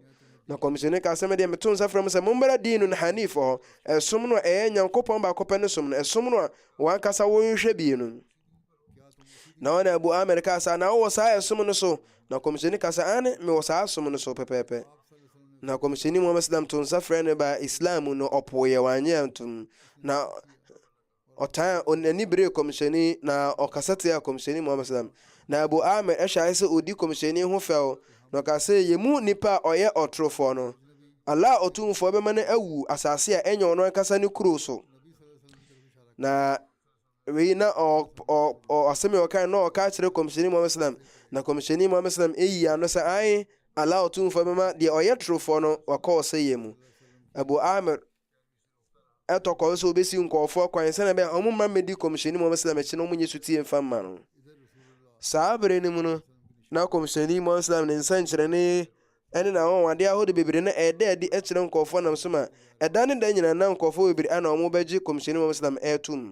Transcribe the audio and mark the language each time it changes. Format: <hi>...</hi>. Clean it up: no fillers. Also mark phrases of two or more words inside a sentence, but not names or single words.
<ak>na kɔmhyɛni ka sɛ medeɛ meto nsa frɛ m sɛ mommra</ak> <ar>دين حنيف</ar> <ak>hɔ, ɛsom no a ɛyɛ Nyankopɔn baako pɛ ne som no, ɛsom no a wankasa wonhwɛ bie no. na ɔne Abu Amir ka sɛ na wowɔ saa ɛsom no so? na kɔmhyɛni ka sɛ ane mewɔ saa som no so pɛpɛɛpɛ. na kɔmhyɛni Muhammad sallam to nsa frɛ no ba Islam no, ɔpoeɛ wanyɛ ntom. na ɔtan ɔnani bere kɔmhyɛni na ɔkasa tia kɔmhyɛni Muhammad sallam. na Abu Amir ɛhyɛ sɛ ɔdi kɔmhyɛni ho fɛw, na ɔka sɛ yɛmu nipa a ɔyɛ ɔtorofoɔ no, Allah ɔtumfoɔ bɛma no awu asase a ɛnyɛ ɔno ankasa ne kuro so. na wei na asɛm a ɔka na ɔka kyerɛ kɔmhyɛni Muhammad sallam. na kɔmhyɛni Muhammad sallam ɛyi ano sɛ ae Allah ɔtumfoɔ bɛma deɛ ɔyɛ torofoɔ no wakɔ ɔsɛyɛ mu. Abu Amir ɛtɔkɔ sɛ obɛsi nkɔɔfoɔ kwan sɛ na bɛyɛ ɔmo mma mmɛdi kɔmhyɛni Muhammad sallam akyi na ɔmo nyɛ sutie mfa mma no. saa bere no mu no, na kɔmhyɛni Muhammad sallam ne nsɛnkyerɛnne ɛne na wɔwade ahodoɔ bebree na ɛda adi ɛkyerɛ nkɔɔfoɔ nam so ma ɛda ne da nyina na nkɔɔfoɔ bebree ana ɔmo bɛgye kɔmhyɛni Muhammad sallam ɛɛtom.</ak>